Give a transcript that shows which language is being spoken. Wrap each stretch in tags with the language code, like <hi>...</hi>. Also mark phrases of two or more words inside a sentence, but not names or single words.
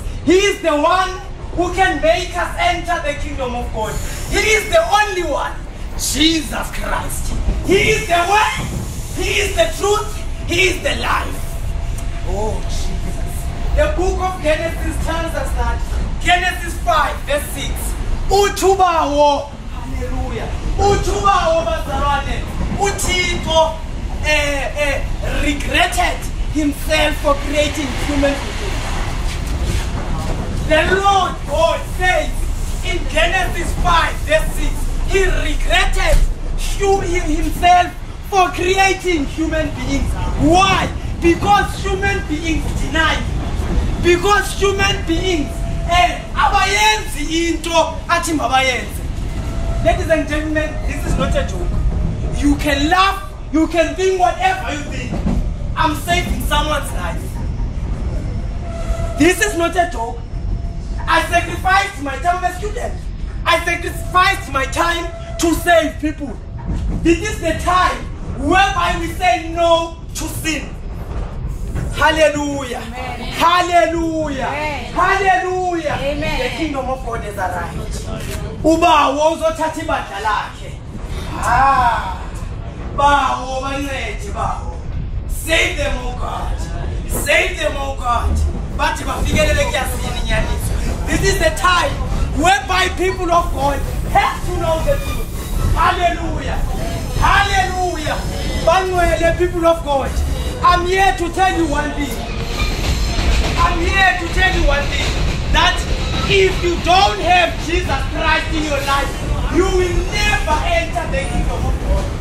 <en>He is the one who can make us enter the kingdom of God. He is the only one, Jesus Christ. He is the way, he is the truth, he is the life. Oh Jesus. The book of Genesis tells us that, Genesis 5 verse 6,</en> <xh>Utubawo, hallelujah, Utubawo bazalwane, uThixo</xh> <en>regretted himself for creating human beings. The Lord God says in Genesis 5 verse 6, he regretted himself for creating human beings. Why? Because human beings deny. Because human beings</en> <xh>abayenzi into athi mabayenze.</xh> <en>Ladies and gentlemen, this is not a joke. You can laugh, you can think whatever you think. I'm saving someone's life. This is not a joke. I sacrificed my time as a student. I sacrificed my time to save people. This is the time whereby we say no to sin. Hallelujah. Amen. Hallelujah. Amen. Hallelujah. Amen. The kingdom of God is arrived.</en> <xh>Ubawo uzothatha ibandla lakhe. Bawo bancede bawo.</xh> <en>Save them, oh God. Save them, oh God.</en> <xh>Bathi bafikelele kuyasini nyaniso.</xh> <en>This is the time whereby people of God have to know the truth. Hallelujah. Hallelujah. Bangwele, people of God, I'm here to tell you one thing. I'm here to tell you one thing. That if you don't have Jesus Christ in your life, you will never enter the kingdom of God.</en>